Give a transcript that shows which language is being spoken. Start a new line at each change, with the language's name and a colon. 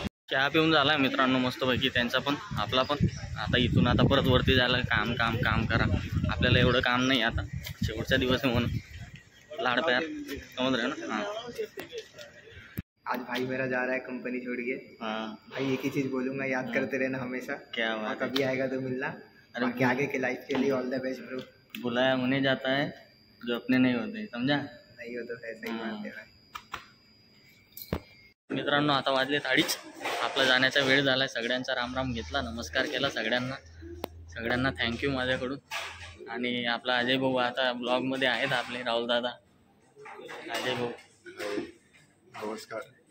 Marathi: चहा पिऊन झाला मित्रांनो मस्तपैकी त्यांचा पण आपला पण. आता इथून आता परत वरती जायला काम काम काम करा. आपल्याला एवढं काम नाही आता, शेवटचा दिवस आहे म्हणून लाड प्यार,
Hindi: समझ रहे हो ना. हाँ, आज भाई मेरा जा रहा है कंपनी छोड़ के. हाँ भाई एक ही चीज़ बोलूँगा, याद करते रहना हमेशा. क्या और बात है. कभी आएगा तो मिलना. अरे बाकी आगे के लाइफ के लिए
English: All the best bro.
Hindi: बुलाया उन्हें जाता है जो अपने नहीं होते, समझा. नहीं हो तो ऐसा ही मानते हैं.
Marathi: मित्रांनो आता वाजले 2:30. आपला जाण्याचा वेळ झाला आहे. सगळ्यांचा रामराम घेतला, नमस्कार केला सगळ्यांना थँक्यू माझ्याकडून. आणि आपला अजय भाऊ आता ब्लॉगमध्ये आहेत आपले, राहुल दादा. अजय भाऊ नमस्कार.